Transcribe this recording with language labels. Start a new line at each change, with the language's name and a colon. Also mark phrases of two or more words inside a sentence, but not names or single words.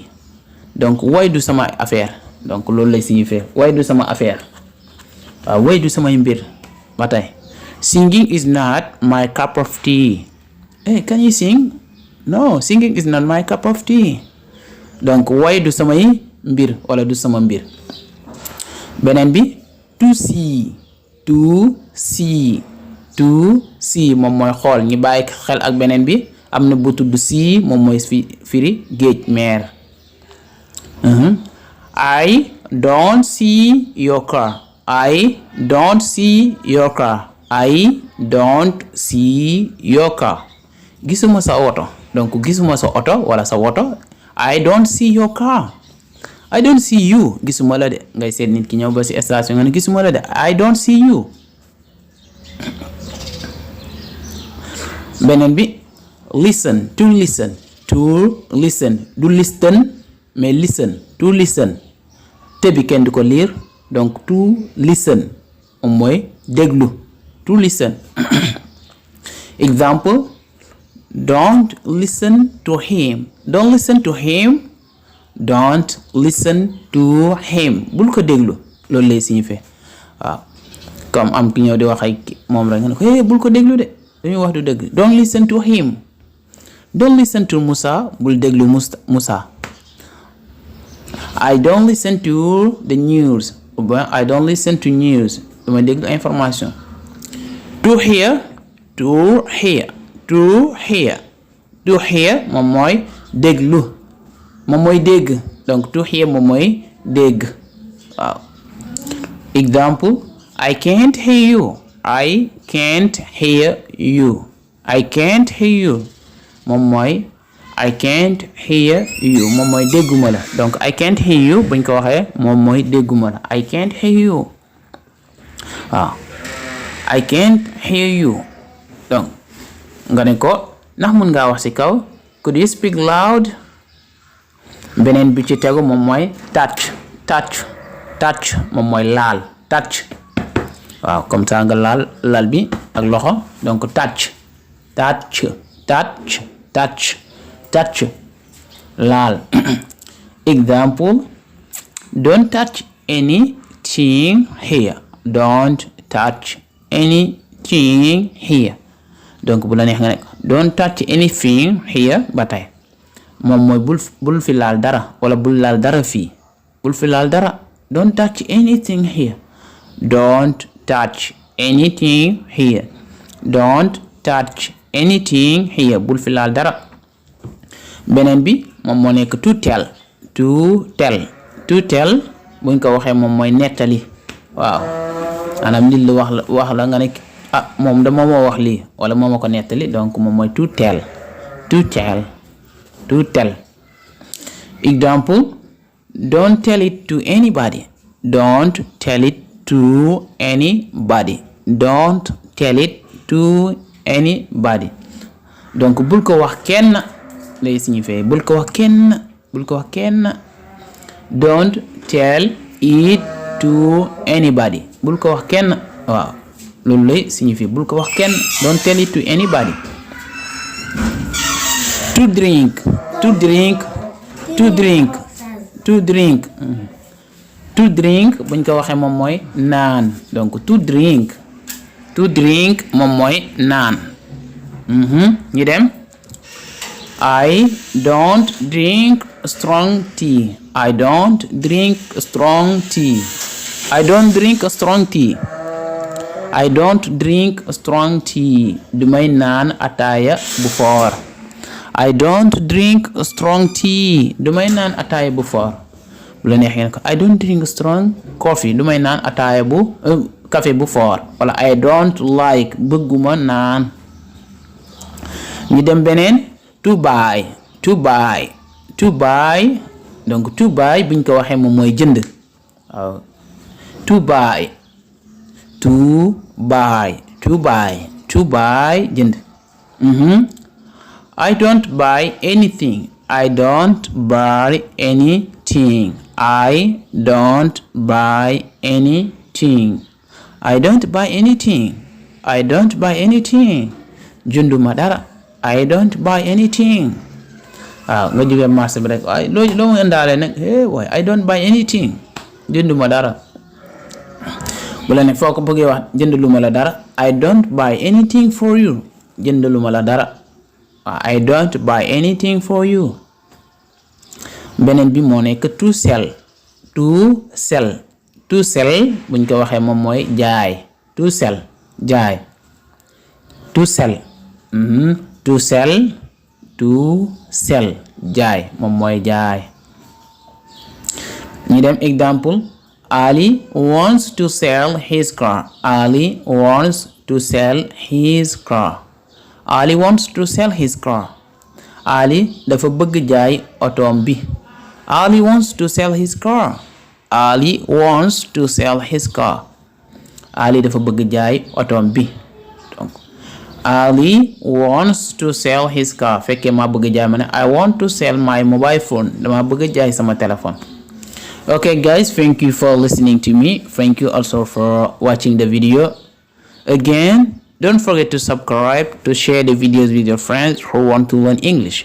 Wolof: donc way du sama affaire donc loolu lay signifier way du sama affaire waaw way du samay mbir ba tey
English: singing is not my cup of tea. Hey, can you sing? No, singing is not my cup of tea.
Wolof: donc way du samay mbir wala du sama mbir. beneen bi
English: to see
Wolof: moom mooy xool ñi bàyyi xel ak beneen bi am na bu tudd see moom mooy firi géej mer.
English: I don't see your car. I don't see your car.
Wolof: gisuma sa oto donc gisuma sa oto wala sa woto.
English: I don't see your car. I don't see you
Wolof: gisuma la de ngay seet nit ki ñëw ba ci station nga ne gisuma la de
English: I don't see you.
Wolof: beneen bi
English: listen to listen
Wolof: du listen mais
English: listen to listen
Wolof: te bi kenn du ko lire donc
English: to listen
Wolof: mooy déglu
English: to listen. Example, don't listen to him don't listen to him
Wolof: bul ko déglu loolu lay signifie waaw comme am ki ñëw di wax ak moom rek nga ne ko bul ko déglu de dañuy wax du dëgg.
English: don't listen to him don't listen to Musa
Wolof: bul déglu Musa.
English: I don't listen to the news
French: ou bien
English: I don't listen to news
Wolof: dama déglu information.
English: to hear
Wolof: moom mooy déglu moom mooy dégg donc
English: to hear
Wolof: moom mooy dégg waaw.
English: Example, I can't hear you
Wolof: moom mooy
English: I can't hear you
Wolof: moom mooy dégguma la donc
English: I can't hear you
Wolof: buñ ko waxee moom mooy dégguma la
English: I can't hear you waaw. I can't hear you
Wolof: donc nga ne ko ndax mun ngaa wax ci kaw
English: could you speak loud.
Wolof: beneen bi ci tegu moom mooy touch moom mooy laal touch waaw
French: comme ça
Wolof: nga laal bi ak loxo donc touch laal.
English: Example, don't touch anything here
Wolof: donc bu la neex nga ne
English: don't touch anything here
Wolof: ba tey moom mooy bul fi laal dara wala bul laal dara fii bul fi laal dara
English: don't touch anything here don't touch anything here
Wolof: bul fi laal dara. beneen bi moom moo nekk
English: to tell
Wolof: buñ ko waxee moom mooy nettali waaw maanaam nit lu wax la nga ne moom dama moo wax lii wala moo ma ko nettali donc moom mooy
English: to tell. Example, don't tell it to anybody
Wolof: donc bul ko wax kenn lay signifier bul ko wax kenn
English: don't tell it to anybody
Wolof: bul ko wax kenn waaw loolu lay signifier bul ko wax kenn
English: don't tell it to anybody. To drink
Wolof: buñ ko waxee moom mooy naan donc
English: to drink
Wolof: moom mooy naan. ñu dem
English: I don't drink strong tea
Wolof: du may naan ataaya bu foor.
English: I don't drink strong tea
Wolof: du may naan ataaya bu foor bu la neexee ko
English: I don't drink strong coffee
Wolof: du may naan ataaya bu café bu foor wala
English: I don't like
Wolof: bëgguma naan. ñu dem beneen
English: to buy
Wolof: donc
English: to buy
Wolof: buñ ko waxee moom mooy jënd waaw
English: to buy
Wolof: jënd.
English: I don't buy anything I don't buy anything
Wolof: jënduma dara
English: I don't buy anything
Wolof: waaw nga jógee marché bi rek waaye loo mu indaale nag waaye
English: I don't buy anything
Wolof: jënduma dara bu la ne foo ko bëggee wax jëndaluma la dara
English: I don't buy anything for you
Wolof: jëndaluma la dara waaw
English: I don't buy anything for you.
Wolof: beneen bi moo nekk
English: to sell
Wolof: buñ ko waxee moom mooy jaay
English: to sell
Wolof: jaay moom mooy jaay. ñu dem exemple
English: Ali wants to sell his car Ali wants to sell his car Ali
Wolof: dafa bëgg jaay otoom bi
English: Ali wants to sell his car. Ali wants to sell his car.
Wolof: Ali dafa bëgg jaay otom bi.
English: Donc Ali wants to sell his car.
Wolof: Fekkee ma bëgg jaay ma ne
English: I want to sell my mobile phone.
Wolof: Dama bëgg jaay sama téléphone.
English: Okay guys, thank you for listening to me. Thank you also for watching the video. Again, don't forget to subscribe, to share the videos with your friends who want to learn English.